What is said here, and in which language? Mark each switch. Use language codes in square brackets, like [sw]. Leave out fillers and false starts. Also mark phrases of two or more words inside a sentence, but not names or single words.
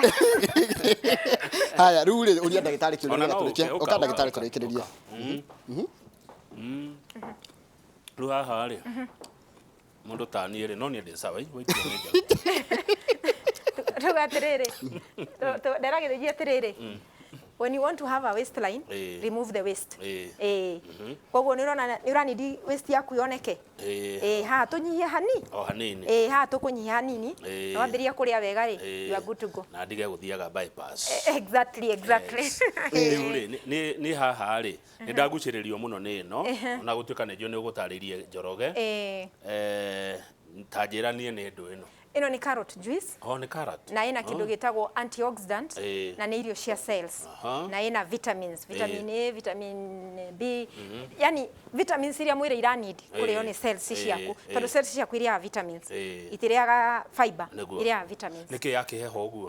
[ki] Haya, rĩu rĩ ũria ndagĩtarĩ kĩũria tũrĩkie. Ũka ndagĩtarĩ tũrĩkĩrĩrie. Rĩu haha rĩ. Mũndũ ta niĩ rĩ no niĩ ndĩ sawa icio nĩ Tuga atiriri. Nderagĩrĩria atiriri. [en] When you want to have a waistline, remove the waist. [ki] Koguo nĩ ũranidi waist yaku yoneke. Haha tũnyihie hanini. O hanini. Haha tũkũnyihia hanini. Na wambĩrĩria kũrĩa wega rĩ, [en] you are good to go. [ki] Na ndige gũthiaga bypass. Exactly. Nĩ haha rĩ nĩ ndagucĩrĩrio mũno nĩ ĩno ona gũtuĩka nĩ njũĩ nĩ ũgũtarĩrie Njoroge. Ta njĩra niĩ nĩ ndũ ĩno. Ino ni [en] carrot juice. [ki] Ni carrot. [sw] Na ina kitu [ki] gitagwo antioxidant na ni irio cia cells. [sw] Na ina vitamins, [en] vitamin A, vitamin B. [ki] Yani vitamins iria mwĩrĩ iranid kũrĩo ni cells ciaku. Tondũ cells ciaku iria vitamins. Itiriaga fiber iria vitamins. Nĩkĩ yakĩheho ũguo?